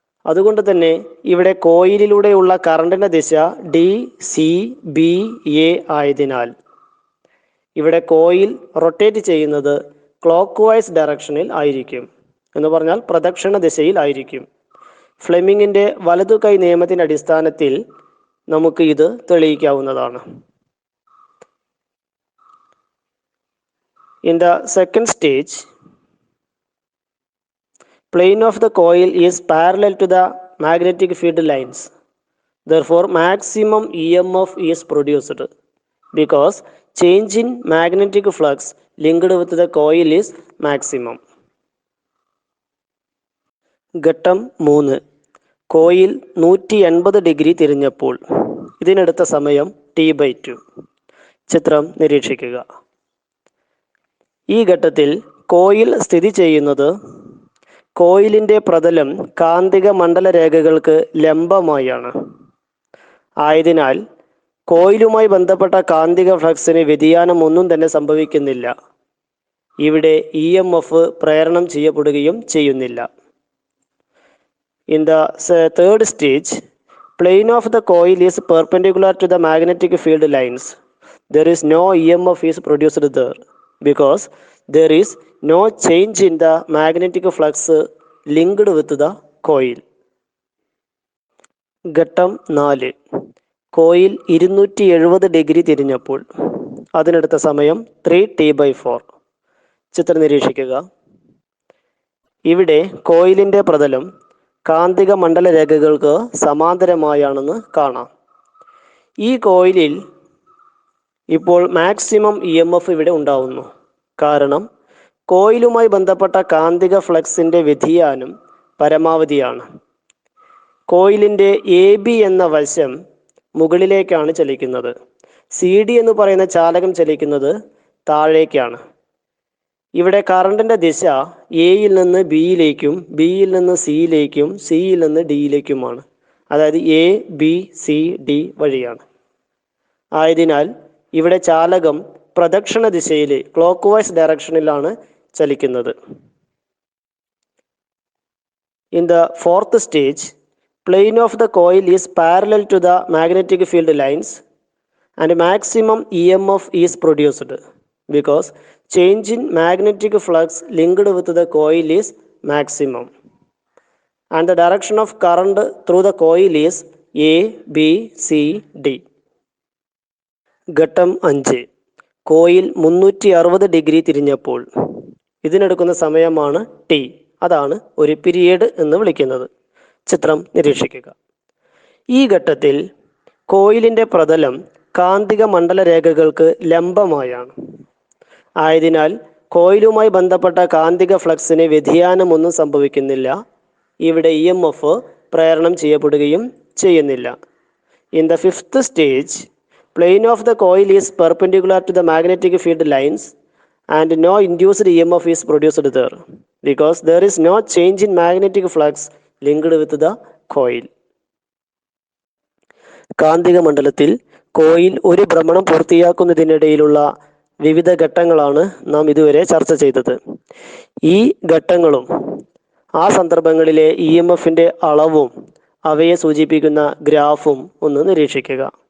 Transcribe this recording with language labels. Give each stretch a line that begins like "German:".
Malayalam: അതുകൊണ്ട് തന്നെ ഇവിടെ കോയിലിലൂടെയുള്ള കറണ്ടിൻ്റെ ദിശ DCBA ആയതിനാൽ ഇവിടെ കോയിൽ റൊട്ടേറ്റ് ചെയ്യുന്നത് ക്ലോക്ക് വൈസ് ഡയറക്ഷനിൽ ആയിരിക്കും. എന്ന് പറഞ്ഞാൽ പ്രദക്ഷിണ ദിശയിൽ ആയിരിക്കും. ഫ്ലെമിങ്ങിൻ്റെ വലതു കൈ നിയമത്തിൻ്റെ അടിസ്ഥാനത്തിൽ നമുക്ക് ഇത് തെളിയിക്കാവുന്നതാണ്.
English: In the second stage, plane of the coil is parallel to the magnetic field lines. Therefore, maximum EMF is produced because change in magnetic flux linked with the coil is maximum.
Malayalam: ഘട്ടം 3. Coil 180 degree തിരിഞ്ഞപ്പോൾ ഇതിനെടുത്ത സമയം T/2. ചിത്രം നിരീക്ഷിക്കുക. ഈ ഘട്ടത്തിൽ coil സ്ഥിതി ചെയ്യുന്നത് കോയിലിൻ്റെ പ്രതലം കാന്തിക മണ്ഡല രേഖകൾക്ക് ലംബമായാണ്. ആയതിനാൽ കോയിലുമായി ബന്ധപ്പെട്ട കാന്തിക ഫ്ലക്സിന് വ്യതിയാനം ഒന്നും തന്നെ സംഭവിക്കുന്നില്ല. ഇവിടെ EMF പ്രേരണം ചെയ്യപ്പെടുകയും ചെയ്യുന്നില്ല.
English: In the third stage, plane of the coil is perpendicular to the magnetic field lines. There is no EMF is produced there because there is no change in the magnetic flux linked with the coil.
Malayalam: ഘട്ടം 4. Coil 270 degree തിരിഞ്ഞപ്പോൾ അതിനെടുത്ത സമയം 3T/4. ചിത്രം നിരീക്ഷിക്കുക. ഇവിടെ കോയിലിൻ്റെ പ്രതലം കാന്തിക മണ്ഡല രേഖകൾക്ക് സമാന്തരമായാണെന്ന് കാണാം. ഈ കോയിലിൽ ഇപ്പോൾ മാക്സിമം EMF ഇവിടെ ഉണ്ടാവുന്നു. കാരണം കോയിലുമായി ബന്ധപ്പെട്ട കാന്തിക ഫ്ലക്സിൻ്റെ വ്യതിയാനം പരമാവധിയാണ്. കോയിലിൻ്റെ AB എന്ന വശം മുകളിലേക്കാണ് ചലിക്കുന്നത്. CD എന്ന് പറയുന്ന ചാലകം ചലിക്കുന്നത് താഴേക്കാണ്. ഇവിടെ കറണ്ടിൻ്റെ ദിശ എയിൽ നിന്ന് ബിയിലേക്കും ബിയിൽ നിന്ന് സിയിലേക്കും സിയിൽ നിന്ന് ഡിയിലേക്കുമാണ്. അതായത് ABCD വഴിയാണ്. ആയതിനാൽ ഇവിടെ ചാലകം പ്രദക്ഷിണ ദിശയിൽ clock vice ഡയറക്ഷനിലാണ് ചലിക്കുന്നത്.
English: In the fourth stage, plane of the coil is parallel to the magnetic field lines and maximum EMF is produced because change in magnetic flux linked with the coil is maximum and the direction of current through the coil is ABCD.
Malayalam: ഘട്ടം 5. Coil 360 degree തിരിഞ്ഞപ്പോൾ ഇതിനെടുക്കുന്ന സമയമാണ് T. അതാണ് ഒരു period എന്ന് വിളിക്കുന്നത്. ചിത്രം നിരീക്ഷിക്കുക. ഈ ഘട്ടത്തിൽ കോയിലിൻ്റെ പ്രതലം കാന്തിക മണ്ഡല രേഖകൾക്ക് ലംബമായാണ്. ആയതിനാൽ കോയിലുമായി ബന്ധപ്പെട്ട കാന്തിക ഫ്ലക്സിന് വ്യതിയാനമൊന്നും സംഭവിക്കുന്നില്ല. ഇവിടെ EMF പ്രേരണം ചെയ്യപ്പെടുകയും ചെയ്യുന്നില്ല.
English: In the fifth stage, plane of the coil is perpendicular to the magnetic field lines and no induced EMF is produced there because there is no change in magnetic flux linked with the coil.
Malayalam: കാന്തിക മണ്ഡലത്തിൽ coil ഒരു ഭ്രമണം പൂർത്തിയാക്കുന്നതിനിടയിലുള്ള വിവിധ ഘട്ടങ്ങളാണ് നാം ഇതുവരെ ചർച്ച ചെയ്തത്. ഈ ഘട്ടങ്ങളും ആ സന്ദർഭങ്ങളിലെ EMFൻ്റെ അളവും അവയെ സൂചിപ്പിക്കുന്ന ഗ്രാഫും ഒന്ന് നിരീക്ഷിക്കുക.